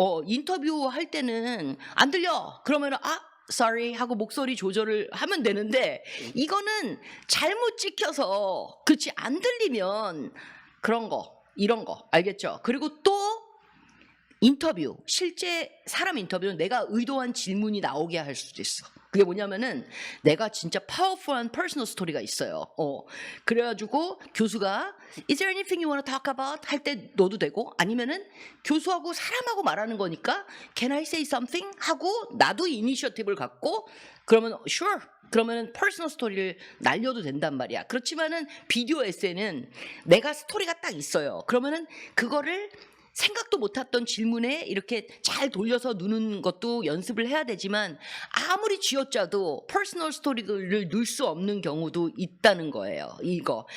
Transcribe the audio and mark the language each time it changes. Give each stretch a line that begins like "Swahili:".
Korean: 인터뷰 할 때는 안 들려. 그러면은 sorry 하고 목소리 조절을 하면 되는데 이거는 잘못 찍혀서 그렇지 안 들리면 이런 거 알겠죠? 그리고 또 인터뷰 실제 사람 인터뷰는 내가 의도한 질문이 나오게 할 수도 있어. 그게 뭐냐면은 내가 진짜 파워풀한 퍼스널 스토리가 있어요. 그래가지고 교수가
English: Is there anything you want to talk about?
Korean: 할 때 넣어도 되고 아니면은 교수하고 사람하고 말하는 거니까
English: Can I say something?
Korean: 하고 나도 이니셔티브를 갖고 그러면 Sure. 그러면은 퍼스널 스토리를 날려도 된단 말이야. 그렇지만은 비디오 에세이는 내가 스토리가 딱 있어요. 그러면은 그거를 생각도 못했던 질문에 이렇게 잘 돌려서 누는 것도 연습을 해야 되지만 아무리 쥐어짜도 퍼스널 스토리를 넣을 수 없는 경우도 있다는 거예요. 이거.